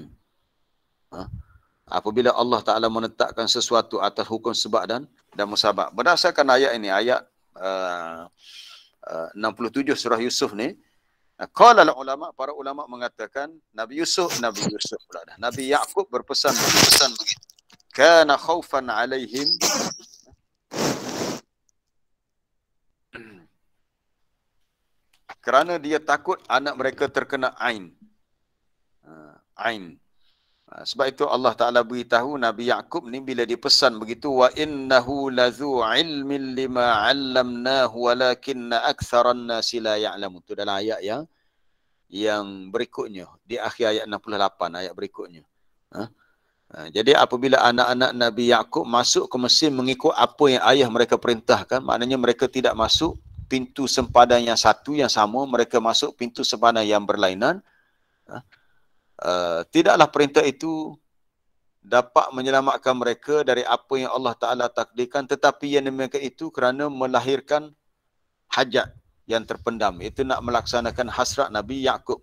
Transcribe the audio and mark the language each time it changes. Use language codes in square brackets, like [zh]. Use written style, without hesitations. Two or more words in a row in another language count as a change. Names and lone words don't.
[ms] Apabila Allah Ta'ala menetapkan sesuatu atas hukum sebab dan musabab. Berdasarkan ayat ini, ayat 67 surah Yusuf ni, [ar] قال العلماء, [ms] para ulama mengatakan Nabi Yusuf pula dah. Nabi Yaqub berpesan begitu. [ar] كان خوفا عليهم, [ms] kerana dia takut anak mereka terkena ain. Ain. Sebab itu Allah Ta'ala beritahu Nabi Yaqub ni bila dipesan begitu, [ar] وإنه لذو علم لما علمناه ولكن أكثر الناس لا يعلمون. [ms] Itu dalam ayat yang berikutnya, di akhir ayat 68, ayat berikutnya. Jadi apabila anak-anak Nabi Yaqub masuk ke Mesir mengikut apa yang ayah mereka perintahkan, maknanya mereka tidak masuk pintu sempadan yang satu yang sama, mereka masuk pintu sempadan yang berlainan. Tidaklah perintah itu dapat menyelamatkan mereka dari apa yang Allah Ta'ala takdirkan, tetapi yang demikian itu kerana melahirkan hajat yang terpendam, itu nak melaksanakan hasrat Nabi Yaqub.